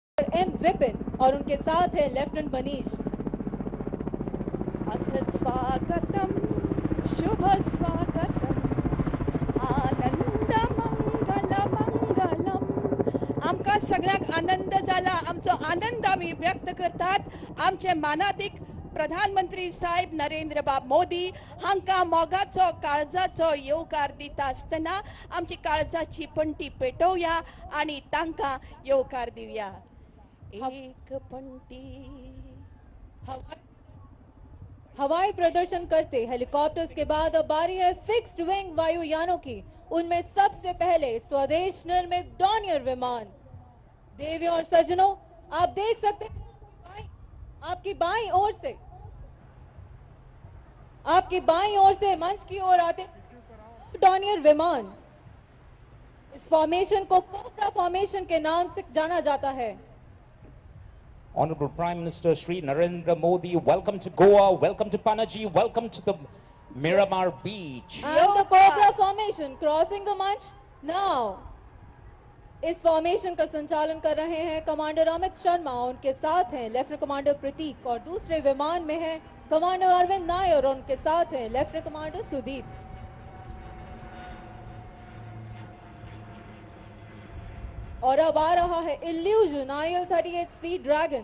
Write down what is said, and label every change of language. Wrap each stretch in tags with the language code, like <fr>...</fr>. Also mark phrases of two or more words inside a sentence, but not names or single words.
<hi>एम विपिन और उनके साथ है लेफ्टिनेंट मनीष।</hi> <sa>अथ स्वागतम शुभ स्वागतम आनंद मंगल मंगलम।</sa> <kok>आमकां सगळ्यांक आनंद जाला, आमचो आनंद आमी व्यक्त करतात आमचे मानाधिक प्रधानमंत्री साहेब नरेंद्र बाब मोदी हांकां मोगाचो काळजाचो येवकार दिता आसतना आमची काळजाची पणटी पेटोवया आनी तांकां येवकार दिवया। एक पणटी</kok> <hi>हवाई प्रदर्शन करते हेलीकॉप्टर्स के बाद अब बारी है</hi> <en>fixed wing</en> <hi>वायुयानों की। उनमें सबसे पहले स्वदेश निर्मित डॉनियर विमान। देवियों और सज्जनों, आप देख सकते हैं आपकी बाईं ओर से मंच की ओर आते डॉनियर विमान। इस फॉर्मेशन को</hi> <en>cobra formation</en> <hi>के नाम से जाना जाता है।</hi> <en>Honorable Prime Minister Shri Narendra Modi, welcome to Goa, welcome to Panaji, welcome to the Miramar Beach. And the Cobra formation crossing the मंच now.</en> <hi>इस फॉर्मेशन का संचालन कर रहे हैं कमांडर अमित शर्मा, उनके साथ हैं लेफ्टिनेंट कमांडर प्रतीक और दूसरे विमान में है कमांडर अरविंद नायर और उनके साथ हैं लेफ्टिनेंट कमांडर सुदीप। और अब आ रहा है इल्यूजन IL-38C ड्रैगन।</hi>